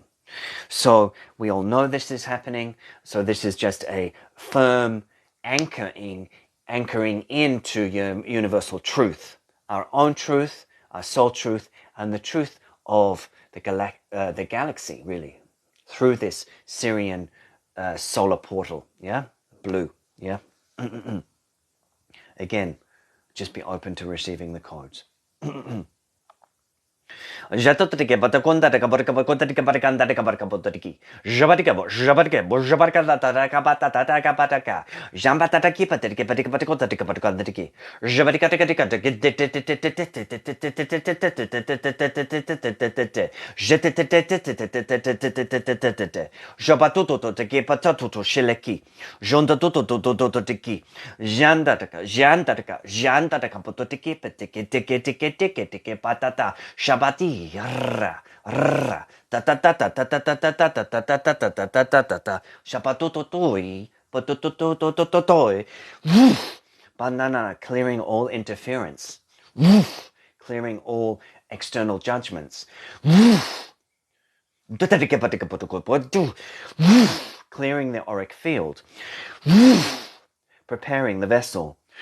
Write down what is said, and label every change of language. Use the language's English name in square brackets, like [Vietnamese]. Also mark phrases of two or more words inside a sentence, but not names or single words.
[English] So we all know this is happening. So this is just a firm anchoring into universal truth, our own truth, our soul truth, and the truth of the galaxy, really, through this Syrian solar portal. Yeah, blue. Yeah. Again, just be open to receiving the codes. Jatotrike batakonda de kabarkabakotrike barakanda de kabarkabotriki. Jabatikabo, Jabarkabo, Jabarkata Kabataka, Jambatataki Patrike Patikapatiko Patikapatiki, Jabarikatika, Jabatuto to ke patatuto shileki, Jonda toto tiki, Jandataka pototiki, Petike patata, Shabati, rra, ta ta ta ta ta ta ta ta ta ta ta ta ta ta ta ta ta ta ta, Shabatutoi, potototototoi, banana, clearing all interference, clearing all external judgments, clearing the auric field, preparing the vessel.